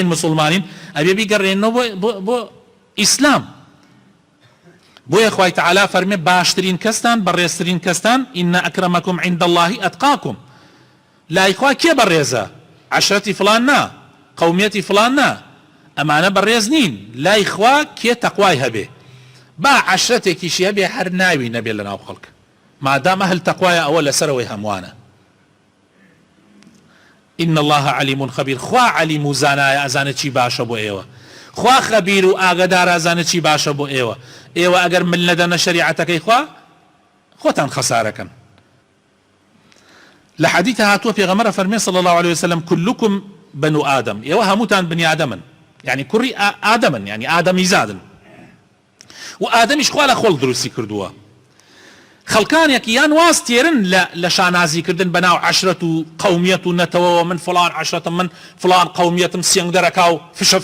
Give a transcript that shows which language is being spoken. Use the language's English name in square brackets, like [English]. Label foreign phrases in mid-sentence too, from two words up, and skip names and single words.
[Central Kurdish] مسلمانین ئەبێ بیگەڕێنەوە بۆ ئیسلام بۆیە خوای تەعالا فەرمێ باشترین کەستان بەڕێزترین کەستان [Arabic] ئین ئەکرەمەکم عیند الله ئەتقاکم [Central Kurdish] لای خوا کێ بەڕێزە عەشرەتی فڵان نا قەومیەتی فڵان نا ئەمانە بەڕێز نین لای خوا کێ تەقوای هەبێ با عەشرەتێکیشی هەبێ هەر ناوی نەبێ لە ناو خەڵک مادام ئەهل تەقوایە ئەوە لەسەرەوەی هەمووانە [Arabic] إن الله عليم خبير [Central Kurdish] خوا عليم و زانایە ئەزانە چی باشە بۆ ئێوە خوا خەبیر و ئاگادار ئەزانە چی باشە بۆ ئێوە ئێوە ئەگەر من نەدەنە شەریعەتەکەی خوا خۆتان خەسارەکەن لە حەدیث هاتووە پێغەمبەر فەرمێ [Arabic] صلى الله عليه وسلم كلكم بنو آدم [Central Kurdish] ئێوە هەمووتان بنی ئادەمن يعني کوڕی ئادەمن يعني ئادەمی زادن و ئادەمیش خوا لە خۆڵ دروستی کردووە خەڵکانێکی یان واز تێرن لە شانازیکردن بەناو عەشرەت و قەومیەت و نەتەوەوە من فڵان عەشرەتم من فڵان قەومیەتم سێنگ دەرەکا و فشە